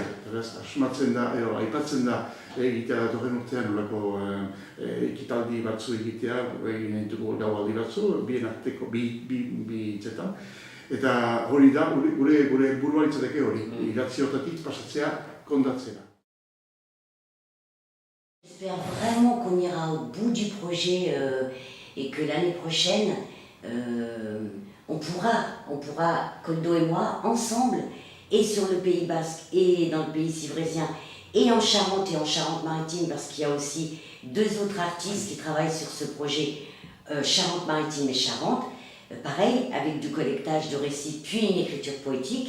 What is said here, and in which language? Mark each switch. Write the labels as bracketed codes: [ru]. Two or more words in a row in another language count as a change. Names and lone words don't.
[eu] Asmatzen da, aipatzen da, egitea datorren urtean nolako ekitaldi batzu egitea, egin ditugu gaualdi batzu, bien arteko bi hitzetan. Eta hori da, gure helburua litzateke hori, idatzi horretatik pasatzea kontatzea. [fr] J'espère vraiment qu'on ira au bout du projet et que l'année prochaine, on pourra, Koldo et moi, ensemble, et sur le Pays Basque, et dans le pays civrésien, et en Charente Charente-Maritime, parce qu'il y a aussi deux autres artistes qui travaillent sur ce projet, Charente-Maritime et Charente, pareil, avec du collectage de récits, puis une écriture poétique.